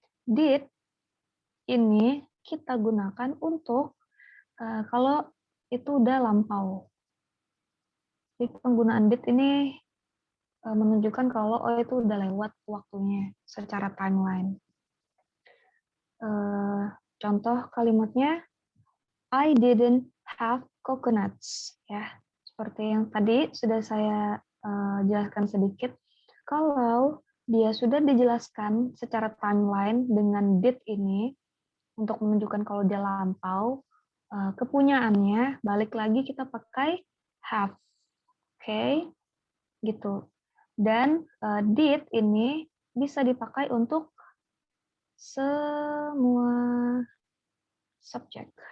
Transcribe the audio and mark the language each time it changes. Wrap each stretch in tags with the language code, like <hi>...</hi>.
<id>Did ini kita gunakan untuk kalau itu udah lampau. Jadi penggunaan did ini menunjukkan kalau itu udah lewat waktunya secara timeline. Contoh kalimatnya,</id> <en>I didn't have coconuts.</en> <id>Ya, seperti yang tadi sudah saya jelaskan sedikit. Kalau dia sudah dijelaskan secara timeline dengan did ini untuk menunjukkan kalau dia lampau, kepunyaannya balik lagi kita pakai have. Oke, gitu. Dan did ini bisa dipakai untuk semua subjek.</id>